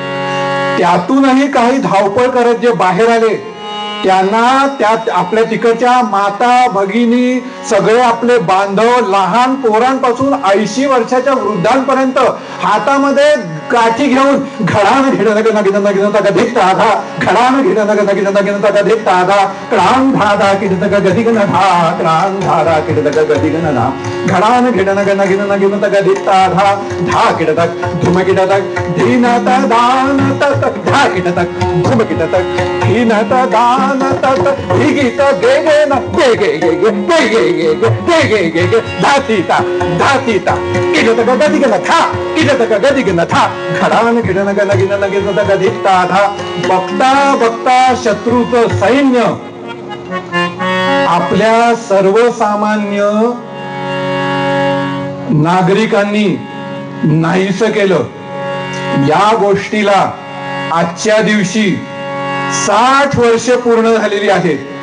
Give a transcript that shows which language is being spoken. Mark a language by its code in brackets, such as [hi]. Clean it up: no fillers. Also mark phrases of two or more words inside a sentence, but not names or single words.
[mr] त्यातूनही काही धावपळ करत जे बाहेर आले त्यांना त्या आपल्या तिकडच्या माता भगिनी सगळे आपले बांधव लहान पोरांपासून 80 वर्षाच्या वृद्धांपर्यंत हातामध्ये काठी घेऊन घडान घेणं देखता आधा घडान घेणं देखता आधा क्रांग धादा किडतक गदिगन धा क्रांग धादा किडतक गदिगन धा घडान घेणं देखता आधा धा किडतक धुम किडतक धीनता दान तत धा किडतक धुम किडतक धीनता दान तत धीगीत गे गे न गे गे गे गे गे गे गे गे गे गे गे धातीता धातीता किडतक गदिगन था किडतक गदिगन था घडान घेणं देखता आधा बघता बघता शत्रूचं सैन्य आपल्या सर्वसामान्य नागरिकांनी नाहीस केलं. या गोष्टीला आजच्या दिवशी 60 वर्ष पूर्ण झालेली आहेत.